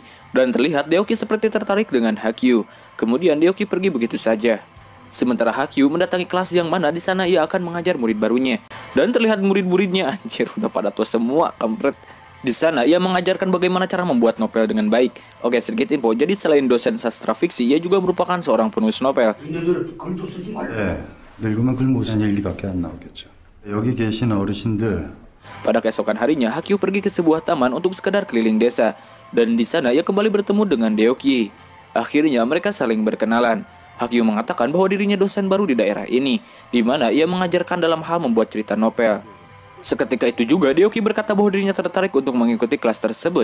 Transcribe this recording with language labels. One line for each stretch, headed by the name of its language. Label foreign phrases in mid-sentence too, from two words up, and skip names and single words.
Indonesian: Dan terlihat Deoki seperti tertarik dengan Haikyu. Kemudian Deoki pergi begitu saja. Sementara Haikyu mendatangi kelas yang mana di sana ia akan mengajar murid barunya. Dan terlihat murid-muridnya anjir udah pada tua semua, kampret. Di sana ia mengajarkan bagaimana cara membuat novel dengan baik. Oke, sedikit info. Jadi selain dosen sastra fiksi, ia juga merupakan seorang penulis novel.
Korean: 늙으면 글 못 쓰는 얘기밖에 안 나오겠죠. 여기 계신 어르신들.
Indonesian: Pada keesokan harinya, Haikyu pergi ke sebuah taman untuk sekedar keliling desa. Dan di sana ia kembali bertemu dengan Deoki. Akhirnya mereka saling berkenalan. Haikyu mengatakan bahwa dirinya dosen baru di daerah ini, di mana ia mengajarkan dalam hal membuat cerita novel. Seketika itu juga Deoki berkata bahwa dirinya tertarik untuk mengikuti kelas tersebut.